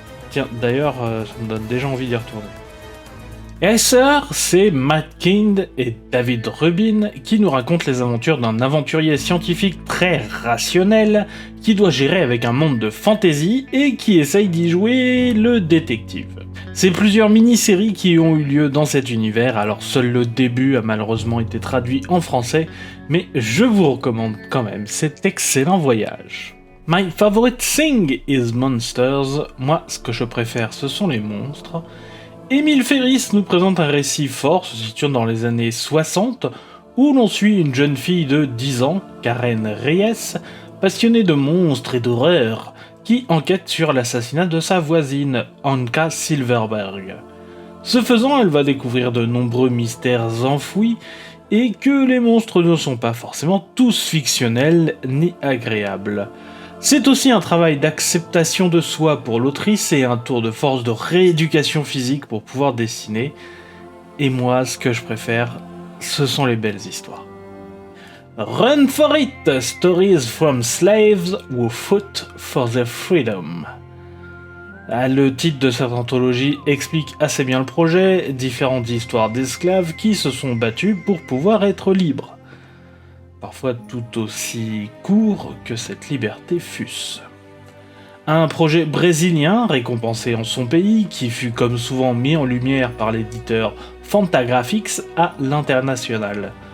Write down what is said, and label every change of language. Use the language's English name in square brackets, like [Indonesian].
[French] Tiens, d'ailleurs, ça me donne déjà envie d'y retourner. Esser, c'est Matt Kind et David Rubin qui nous racontent les aventures d'un aventurier scientifique très rationnel qui doit gérer avec un monde de fantasy et qui essaye d'y jouer le détective. C'est plusieurs mini-séries qui ont eu lieu dans cet univers, alors seul le début a malheureusement été traduit en français, mais je vous recommande quand même cet excellent voyage. [English] My favorite thing is monsters. [French] Moi, ce que je préfère, ce sont les monstres. Émile Ferris nous présente un récit fort se situant dans les années 60, où l'on suit une jeune fille de 10 ans, Karen Reyes, passionnée de monstres et d'horreur, qui enquête sur l'assassinat de sa voisine, Anka Silverberg. Ce faisant, elle va découvrir de nombreux mystères enfouis, et que les monstres ne sont pas forcément tous fictionnels ni agréables. C'est aussi un travail d'acceptation de soi pour l'autrice et un tour de force de rééducation physique pour pouvoir dessiner. Et moi, ce que je préfère, ce sont les belles histoires. [English] Run for it! Stories from slaves who fought for their freedom. [French] Le titre de cette anthologie explique assez bien le projet, différentes histoires d'esclaves qui se sont battus pour pouvoir être libres. Parfois tout aussi court que cette liberté fût-ce. Un projet brésilien récompensé en son pays, qui fut comme souvent mis en lumière par l'éditeur Fantagraphics à l'international.